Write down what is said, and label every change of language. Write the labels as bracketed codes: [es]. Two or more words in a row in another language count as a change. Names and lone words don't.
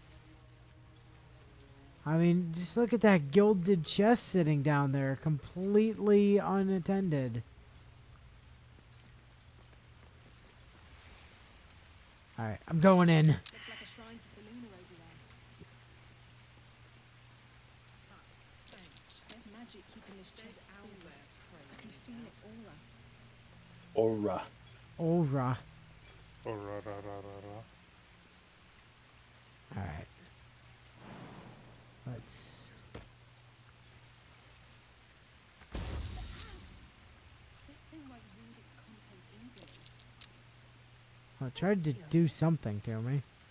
[en] I mean, just look at that gilded chest sitting down there, completely unattended. Alright, I'm going in. Looks like a shrine to Selena over there. That's strange. There's magic keeping this chest sealed. I can feel its aura. Aura. Aura. Oh, ra-ra-ra-ra-ra. Alright. Let's... This thing might read its contents easily. Well, it tried to do something to me.